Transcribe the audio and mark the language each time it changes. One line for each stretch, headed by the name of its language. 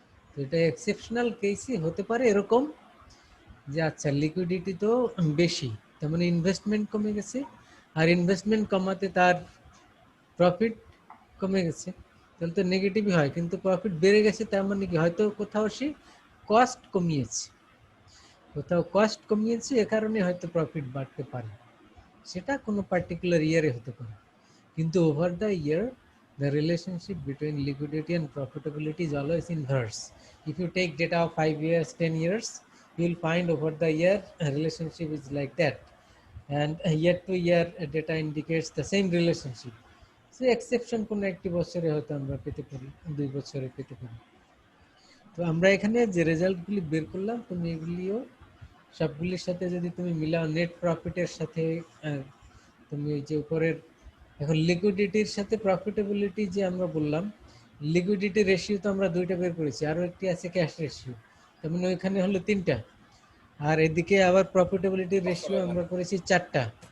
Bangla: তো এটা এক্সেপশনাল কেসে হতে পারে এরকম যে আচ্ছা লিকুইডিটি তো বেশি, তার মানে ইনভেস্টমেন্ট কমে গেছে, আর ইনভেস্টমেন্ট কমাতে তার প্রফিট কমে গেছে, তাহলে তো নেগেটিভই হয়। কিন্তু প্রফিট বেড়ে গেছে তার মানে কি হয়তো কোথাও সে কস্ট কমিয়েছে, কোথাও কস্ট কমিয়েছে, এ কারণে হয়তো প্রফিট বাড়তে পারে, সেটা কোনো পার্টিকুলার ইয়ারে হতে পারে।
English: কিন্তু over the year the relationship between liquidity and profitability is always inverse. If you take data of 5 years, 10 years, you will find over the year a relationship is like that, and year to year data indicates the same relationship.
Bangla: Say exception কোন একটি বছরে হয়তো আমরা পেতে পারি, 2 বছরে পেতে পারি। তো আমরা এখানে যে রেজাল্টগুলি বের করলাম তুমি এগুলিও সবগুলির সাথে যদি তুমি মিলাও, নেট প্রফিটের সাথে তুমি ওই যে উপরের, এখন লিকুইডিটির সাথে প্রফিটেবিলিটি যে আমরা বললাম, লিকুইডিটি রেশিও তো আমরা 2টা বের করেছি, আরো একটি আছে ক্যাশ রেশিও, তার মানে ওইখানে হলো 3টা, আর এদিকে আবার প্রফিটেবিলিটি রেশিও আমরা করেছি 4টা।